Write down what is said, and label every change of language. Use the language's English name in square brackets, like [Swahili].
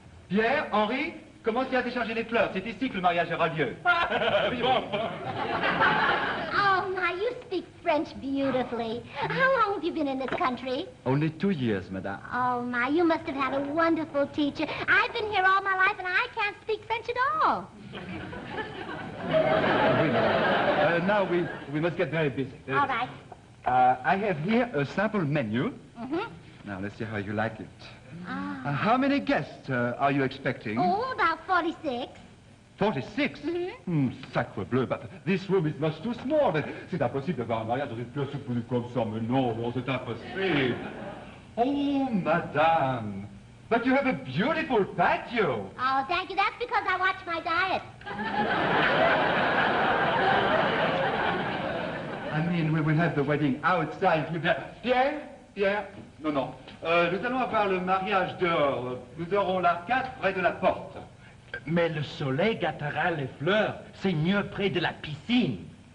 [French] Pierre, Henri, commencez à décharger les fleurs. C'est ici que le mariage aura lieu. [English] Oh, my, you speak French beautifully. How long have you been in this country? Only 2 years, madame. Oh, my, you must have had a wonderful teacher. I've been here all my life, and I can't speak French at all. [French] Oui, madame. [English] Now we must get very busy. All right. I have here a sample menu. Mm-hmm. Now, let's see how you like it. How many guests are you expecting? Oh, about 46. 46? [French] Sacre bleu, [English] but this room is much too small. [French] C'est impossible d'avoir un mariage dans une pièce comme ça, mais non, c'est impossible. [English] Oh, madame, but you have a beautiful patio. Oh, thank you. That's because I watch my diet. I mean, we will have the wedding outside. [French] Pierre? Pierre? Non. Nous allons avoir le mariage dehors. Nous aurons l'arcade près de la porte. Mais le soleil gâtera les fleurs. C'est mieux près de la piscine.